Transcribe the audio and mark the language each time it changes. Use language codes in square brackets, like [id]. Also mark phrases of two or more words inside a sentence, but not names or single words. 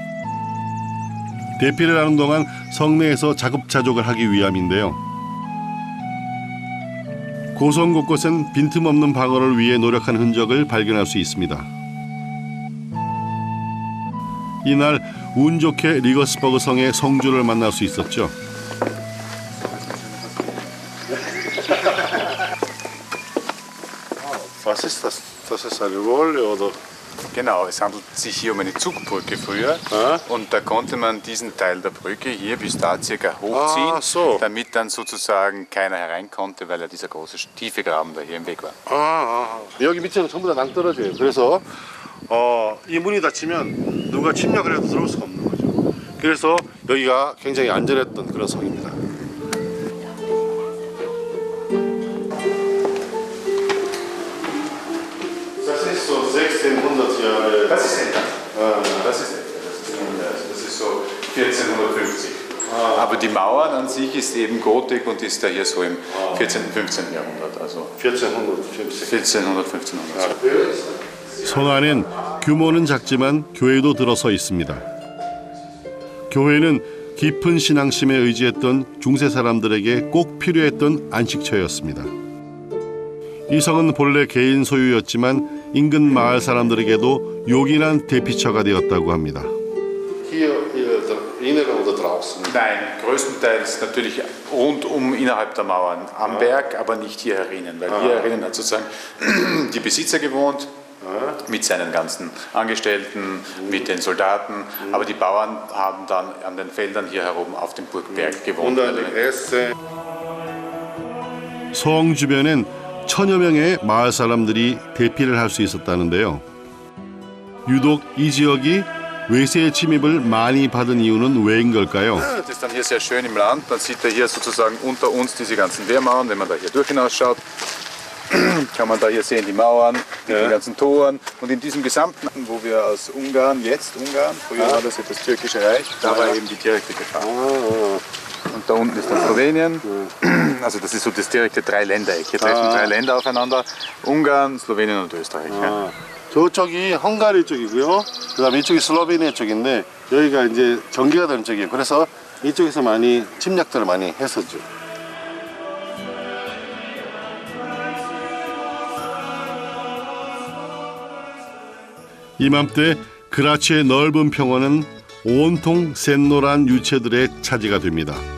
[ko] 대피를 하는 동안 성내에서 자급자족을 하기 위함인데요. 고성 곳곳엔 빈틈없는 방어를 위해 노력한 흔적을 발견할 수 있습니다. 이날 운 좋게 리거스버그 성의 성주를 만날 수 있었죠. [de] Was ist das? Das ist eine Rolle oder? Genau, es handelt sich hier um eine Zugbrücke früher und da konnte man diesen Teil der Brücke hier bis da circa hochziehen, damit dann sozusagen keiner herein konnte, weil ja dieser große tiefe Graben da hier im Weg war. [ko] 여기 밑에는 전부 다 낭떠러지예요. 그래서 이 문이 닫히면 누가 침략을 해도 들어올 수가 없는 거죠. 그래서 여기가 굉장히 안전했던 그런 성입니다. [de] Das ist so 1600 Jahre. Das ist älter. Das ist so 1450. Aber die Mauern an sich ist eben Gotik und ist da hier so im 14. 15. Jahrhundert. Also 1400, 1500. [ko] 성 안엔 규모는 작지만 교회도 들어서 있습니다. 교회는 깊은 신앙심에 의지했던 중세 사람들에게 꼭 필요했던 안식처였습니다. 이 성은 본래 개인 소유였지만 인근 마을 사람들에게도 요긴한 대피처가 되었다고 합니다. [de] Nein, größtenteils natürlich rundum innerhalb der Mauern am Berg, aber nicht hier herinnen, weil hier herinnen hat sozusagen die Besitzer gewohnt mit seinen ganzen Angestellten, mit den Soldaten, aber die Bauern haben dann an den Feldern hier herum auf dem Burgberg gewohnt. [ko] 성 주변엔 1000여 명의 마을 사람들이 대피를 할 수 있었다는데요. 유독 이 지역이 외세의 침입을 많이 받은 이유는 왜인 걸까요? [de] Das ist dann hier sehr schön im Land. Man sieht ja hier sozusagen unter uns diese ganzen Wehrmauern. Wenn man da hier durch hinausschaut, kann man da hier sehen die Mauern, die ganzen Toren. Und in diesem gesamten, wo wir aus Ungarn, jetzt Ungarn, früher war das ja das türkische Reich, da war eben die direkte Gefahr. Und und da unten ist dann Slowenien. Also das ist so das direkte Dreiländereck. Hier treffen drei Länder aufeinander, Ungarn, Slowenien und Österreich. Ja. [ko] 저쪽이 헝가리 쪽이고요. 그다음에 이쪽이 슬로베니아 쪽인데 여기가 이제 전개가 되는 쪽이에요. 그래서 이쪽에서 많이 침략들을 많이 했었죠. 이맘때 그라치의 넓은 평원은 온통 샛노란 유채들의 차지가 됩니다.